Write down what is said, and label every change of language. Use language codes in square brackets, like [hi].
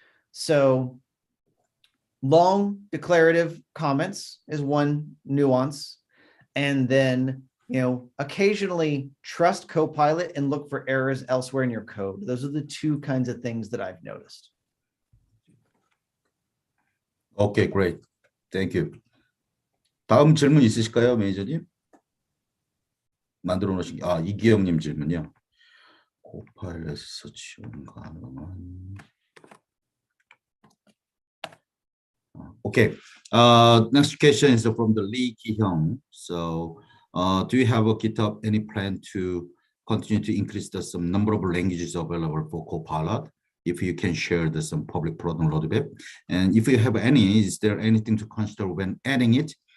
[en] So long declarative comments is one nuance. And then, you know, occasionally trust Copilot and look for errors elsewhere in your code. Those are the two kinds of things that I've noticed. Okay, great. Thank you. [ko] 다음 질문 있으실까요, 매니저님? 만들어 놓으신 이기영님 질문이요. 코파일럿에서 지원 가능한. [en] Okay. Next question is from the Lee Ki-hyung. So, do you have a GitHub any plan to continue to increase the some number of languages available for Copilot? If you can share the some public product roadmap, and if you have any, is there anything to consider when adding it?